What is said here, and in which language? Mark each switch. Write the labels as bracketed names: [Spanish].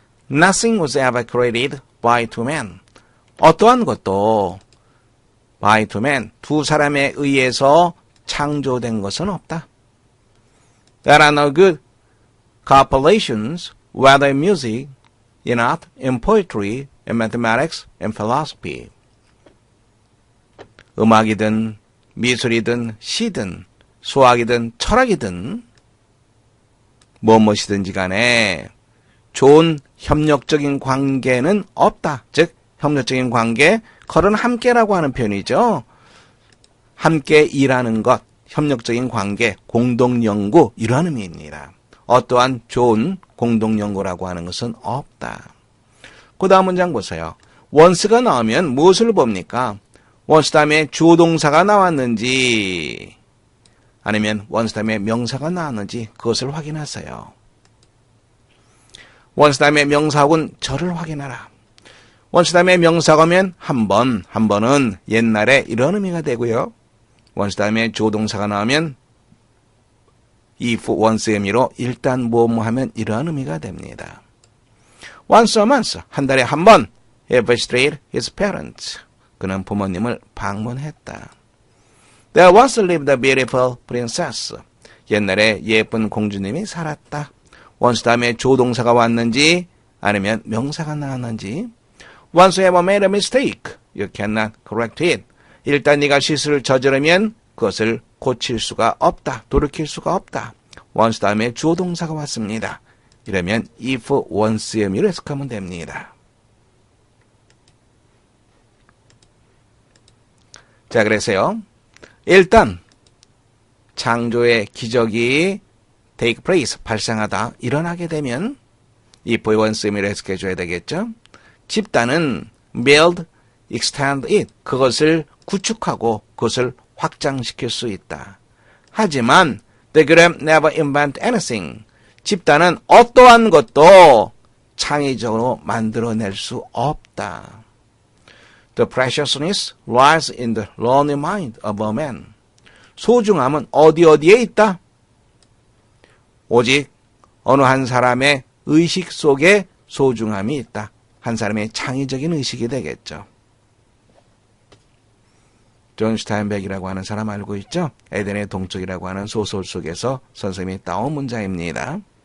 [English] Nothing was ever created by two men. [Korean] 어떠한 것도 [English] by two men, [Korean] 두 사람에 의해서 창조된 것은 없다. [English] There are no good correlations, whether in music, in art, in poetry, in mathematics, in philosophy. [Korean] 음악이든 미술이든 시든 수학이든 철학이든 무엇이든지 간에 좋은 협력적인 관계는 없다. 즉 협력적인 관계, 컬은 함께라고 하는 표현이죠. 함께 일하는 것, 협력적인 관계, 공동연구, 이런 의미입니다. 어떠한 좋은 공동연구라고 하는 것은 없다. 그 다음 문장 보세요. once가 나오면 무엇을 봅니까? once 다음에 주어동사가 나왔는지 아니면 once 다음에 명사가 나왔는지 그것을 확인하세요. once 다음에 명사하고는 절을 확인하라. once 다음에 명사가 오면 한 번은 옛날에 이런 의미가 되고요. once 다음에 주어동사가 나오면 if once의 의미로 일단 뭐뭐 하면 이런 의미가 됩니다. [English] once a month, [Korean] 한 달에 한 번, [English] he visited his parents. [Korean] 그는 부모님을 방문했다. [English] There once lived a beautiful princess. [Korean] 옛날에 예쁜 공주님이 살았다. once 다음에 조동사가 왔는지 아니면 명사가 나왔는지. [English] Once you have made a mistake, you cannot correct it. [Korean] 일단 네가 실수를 저지르면 그것을 고칠 수가 없다. 돌이킬 수가 없다. once 다음에 주어동사가 왔습니다. 이러면 if once의 의미로 해석하면 됩니다. 자, 그래서요. 일단 창조의 기적이 [English] take place, [Korean] 발생하다, 일어나게 되면 if once 의미를 해석해줘야 되겠죠. 집단은 [English] build, extend it, [Korean] 그것을 구축하고 그것을 확장시킬 수 있다. 하지만 [English] the group never invent anything. [Korean] 집단은 어떠한 것도 창의적으로 만들어낼 수 없다. [English] The preciousness lies in the lonely mind of a man. [Korean] 소중함은 어디에 있다? 오직 어느 한 사람의 의식 속에 소중함이 있다. 한 사람의 창의적인 의식이 되겠죠. 존 스타인백이라고 하는 사람 알고 있죠? 에덴의 동쪽이라고 하는 소설 속에서 선생님이 따온 문장입니다.